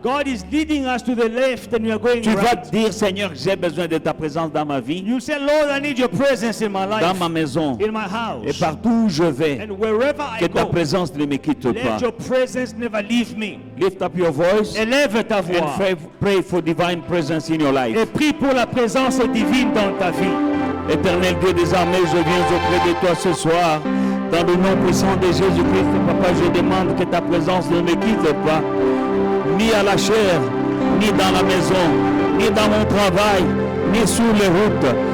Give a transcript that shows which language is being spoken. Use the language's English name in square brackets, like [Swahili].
[English] God is leading us to the left and we are going [French] Tu vas [English] right. [French] dire, Seigneur, j'ai besoin de ta présence dans ma vie, [English] You say, Lord, I need your presence in my [French] dans [English] life, [French] ma maison, [English] in my [French] et [English] house. [French] partout où je vais. [English] And wherever [French] Que [English] I [French] ta [English] go, [French] présence ne me quitte pas. [English] let your presence never leave me. Lift up your voice [French] Élève ta voix [English] and pray for divine presence in your life. [French] et prie pour la présence divine dans ta vie. Éternel Dieu des armées, je viens auprès de toi ce soir. Dans le nom puissant de Jésus-Christ, Papa, je demande que ta présence ne me quitte pas, ni à la chair, ni dans la maison, ni dans mon travail, ni sur les routes.